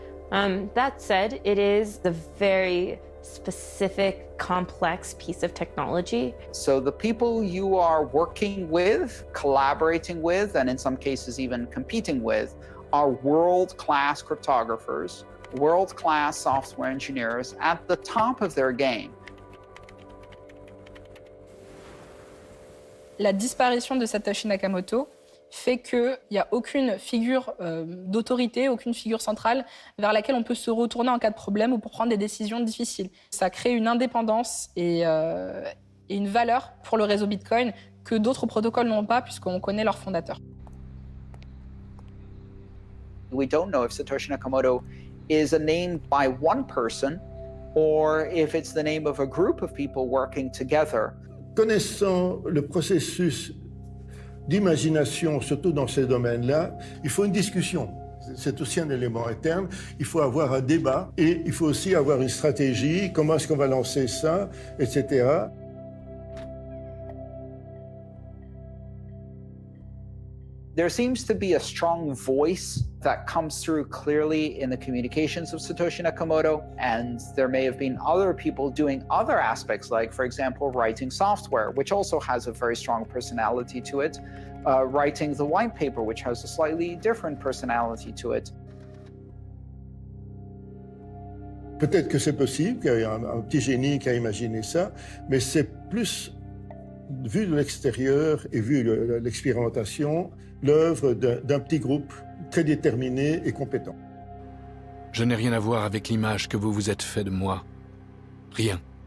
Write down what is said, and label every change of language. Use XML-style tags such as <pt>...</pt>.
<en>That said, it is a very specific, complex piece of technology. So the people you are working with, collaborating with, and in some cases even competing with, are world-class cryptographers, world-class software engineers at the top of their game.</en> <fr>La disparition de Satoshi Nakamoto fait qu'il n'y a aucune figure d'autorité, aucune figure centrale vers laquelle on peut se retourner en cas de problème ou pour prendre des décisions difficiles. Ça crée une indépendance et une valeur pour le réseau Bitcoin que d'autres protocoles n'ont pas puisqu'on connaît leurs fondateurs.</fr> <en>We don't know if Satoshi Nakamoto is a name by one person or if it's the name of a group of people working together.</en> <fr>Connaissant le processus d'imagination, surtout dans ces domaines-là, il faut une discussion. C'est aussi un élément interne. Il faut avoir un débat et il faut aussi avoir une stratégie. Comment est-ce qu'on va lancer ça, etc.</fr> <en>There seems to be a strong voice that comes through clearly in the communications of Satoshi Nakamoto, and there may have been other people doing other aspects, like, for example, writing software, which also has a very strong personality to it, writing the white paper, which has a slightly different personality to it.</en> <fr>Peut-être que c'est possible, qu'il y a un petit génie qui a imaginé ça, mais c'est plus, vu de l'extérieur et vu l'expérimentation, l'œuvre d'un petit groupe très déterminé et compétent. Je n'ai rien à voir avec l'image que vous vous êtes fait de moi. Rien.</fr>